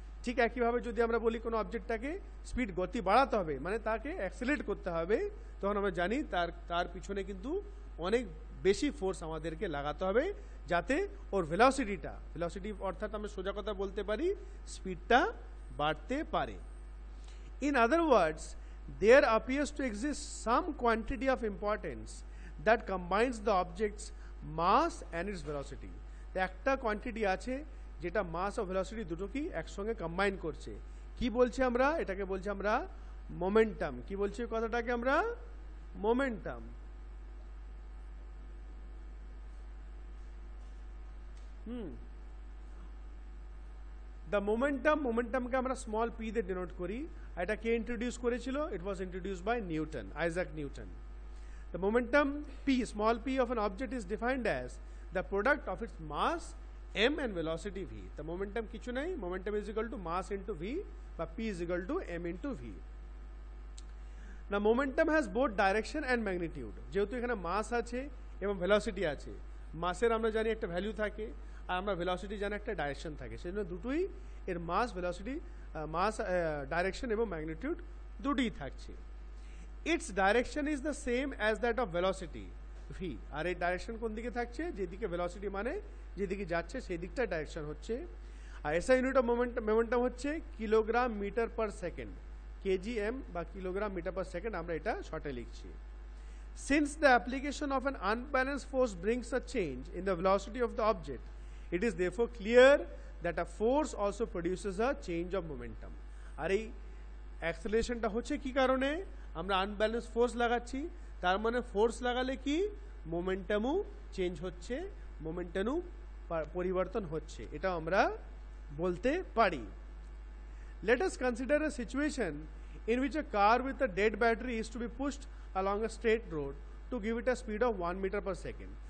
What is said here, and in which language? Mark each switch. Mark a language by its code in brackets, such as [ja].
[bn] ঠিক একইভাবে যদি আমরা বলি কোনো অবজেক্টটাকে স্পিড গতি বাড়াতে হবে, মানে তাকে অ্যাক্সেলারেট করতে হবে, তখন আমরা জানি তার পিছনে কিন্তু অনেক বেশি ফোর্স আমাদেরকে লাগাতে হবে, যাতে ওর ভেলোসিটি অর্থাৎ আমরা সোজা কথা বলতে পারি, স্পিডটা বাড়তে পারে। [en] In other words, there appears to exist some quantity of importance that combines the object's mass and its velocity. [bn] একটা কোয়ান্টিটি আছে যেটা মাস ও ভেলোসিটি দুটোকেই একসঙ্গে কম্বাইন করছে। কি বলছি আমরা, এটাকে বলছি আমরা মোমেন্টাম। কি বলছি কথাটাকে আমরা, মোমেন্টাম। দ্য মোমেন্টামকে আমরা স্মল পি দিয়ে ডিনোট করি। এটা কে ইন্ট্রোডিউস করেছিল, [en] It was introduced by Newton, Isaac Newton. The momentum p, small p of an object is defined as the product of its mass m and velocity v. The momentum [bn] কিছু নাই, [en] momentum is equal to mass into v, বা p is equal to m into v. Now momentum has both direction and magnitude. [bn] যেহেতু এখানে মাস আছে এবং velocity আছে, মাসের আমরা জানি একটা ভ্যালু থাকে, আর আমরা ভেলোসিটি জানি একটা ডাইরেকশন থাকে, সেজন্য দুটোই এর মাস, ভেলোসিটি, মাস, ডাইরেকশন এবং ম্যাগনিটিউড দুটোই থাকছে। [en] Its direction is the same as that of velocity v. [bn] আর এই ডাইরেকশন কোন দিকে থাকছে, যেদিকে ভেলোসিটি মানে যেদিকে যাচ্ছে সেই দিকটা ডাইরেকশন হচ্ছে। আর এসআই ইউনিট অফ মোমেন্টাম হচ্ছে kilogram metre per second, KGM বা কিলোগ্রাম মিটার পার সেকেন্ড, আমরা এটা শর্টে লিখছি। [en] Since the application of an unbalanced force brings a change in the velocity of the object, it is therefore clear that a force also produces a change of momentum. [bn] আর এই অ্যাক্সেলারেশনটা হচ্ছে কি কারণে, আমরা unbalance force লাগাচ্ছি, তার মানে force লাগালে কি মোমেন্টামও চেঞ্জ হচ্ছে, মোমেন্টামও পরিবর্তন হচ্ছে, এটা আমরা বলতে পারি। [en] Let us consider a situation in which a car with a dead battery is to be pushed along a straight road to give it a speed of 1 meter per second.